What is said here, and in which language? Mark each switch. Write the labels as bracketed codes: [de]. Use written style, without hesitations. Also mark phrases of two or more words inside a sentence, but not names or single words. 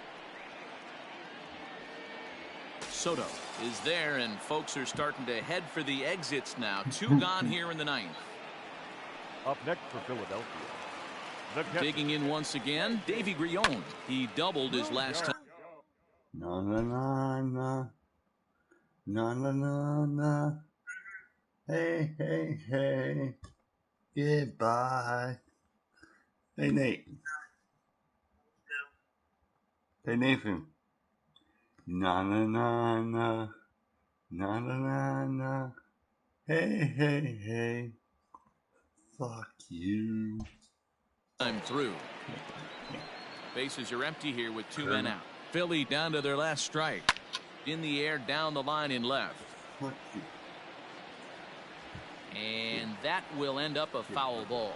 [en] Soto is there, and folks are starting to head for the exits now. 2 gone here in the 9th. Up next for Philadelphia. Digging in once again, Davy Grion. He doubled his last time. Na na na na. Na na na na. Hey, hey, hey. Goodbye. Hey, Nate. Hey, Nathan. Na na na na. Na na na na. Hey, hey, hey. Fuck you. I'm through. Bases are empty here with 2 men out. Philly down to their last strike. In the air, down the line in left. Fuck you. And that will end up a foul ball.